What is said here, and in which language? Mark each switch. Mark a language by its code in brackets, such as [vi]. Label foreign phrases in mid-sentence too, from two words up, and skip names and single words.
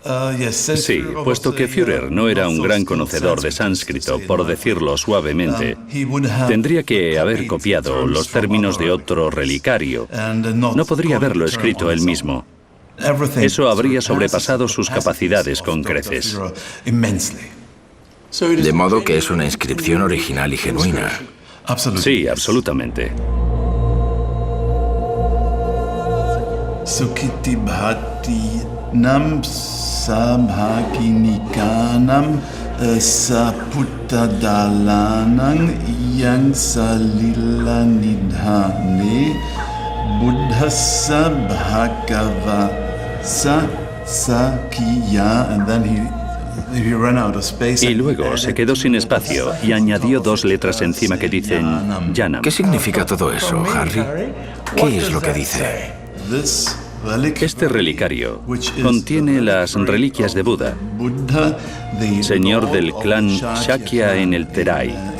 [es] Sí, puesto que Führer no era un gran conocedor de sánscrito, por decirlo suavemente, tendría que haber copiado los términos de otro relicario. No podría haberlo escrito él mismo. Eso habría sobrepasado sus capacidades con creces. De modo que es una inscripción original y genuina. Sí, absolutamente. [pra] Sukiti bhati nam sabhakinikanam saputadalanang yang salila nidhane buddhasa bhagava sakiya. [en] And then he ran out of space. [es] Y luego se quedó sin espacio y añadió dos letras encima que dicen Yanam. ¿Qué significa todo eso, Harry? ¿Qué es lo que dice? Este relicario contiene las reliquias de Buda, señor del clan Shakya en el Terai.